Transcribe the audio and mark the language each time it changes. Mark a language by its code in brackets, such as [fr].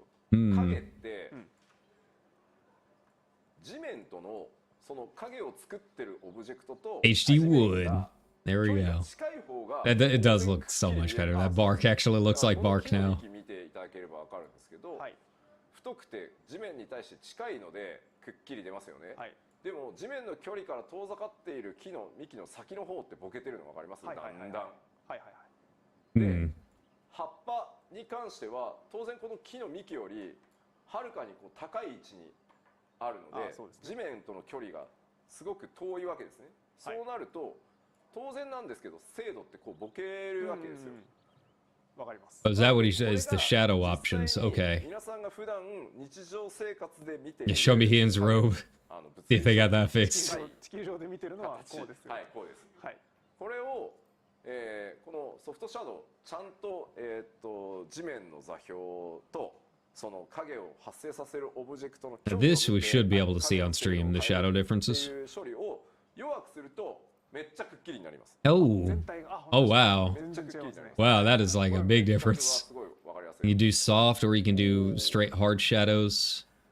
[ja] 影って地面とのその影を作ってるオブジェクトと [en] HD wood. There we go. It does look so much better. That bark actually looks like bark now. [ja] 見ていただければわかるんですけど、太くて地面に対して近いのでくっきり出ますよね。でも地面の距離から遠ざかっている木の幹の先の方ってボケてるの分かります？だんだん。で、葉っぱに関しては当然この木の幹よりはるかにこう高い位置にあるので、地面との距離がすごく遠いわけですね。そうなると当然なんですけど精度ってこうボケるわけですよ。わかります。 [en] Is that what he says? The shadow options. Okay. [ja] 皆さんが普段日常生活で見て [en] Yeah, show me Ian's robe. See if they got that fixed. [ja] 地球上で見てるのはこうですよ。はい、こうです。はい。これを、このソフトシャドウちゃんと地面の座標とその影を発生させるオブジェクトの距離 [en] This we should be able to see on stream, the shadow differences. [ja] 処理を弱くするとめっちゃくっきりになります。 [en] Oh. Oh wow. Wow, that is like a big difference. You can do soft or you can do straight hard shadows.